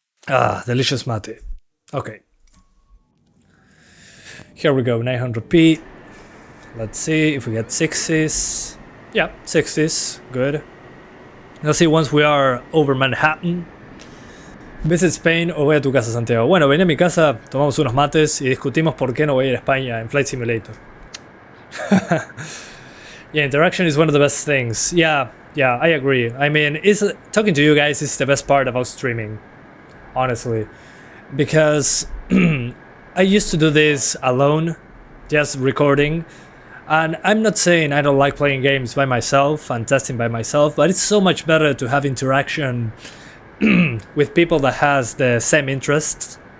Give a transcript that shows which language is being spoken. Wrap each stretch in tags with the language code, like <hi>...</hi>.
<en>Ah, delicious mate. Okay. Here we go, 900p. Let's see if we get 60s. Yeah, 60s, good. Let's see once we are over Manhattan. Visit Spain</en> <es>o voy a tu casa, Santiago. Bueno, ven a mi casa, tomamos unos mates y discutimos por qué no voy a ir a España en Flight Simulator.</es> <en>Yeah, interaction is one of the best things. Yeah, I agree. I mean, talking to you guys is the best part about streaming, honestly, because I used to do this alone, just recording, and I'm not saying I don't like playing games by myself and testing by myself, but it's so much better to have interaction with people that has the same interests.</en>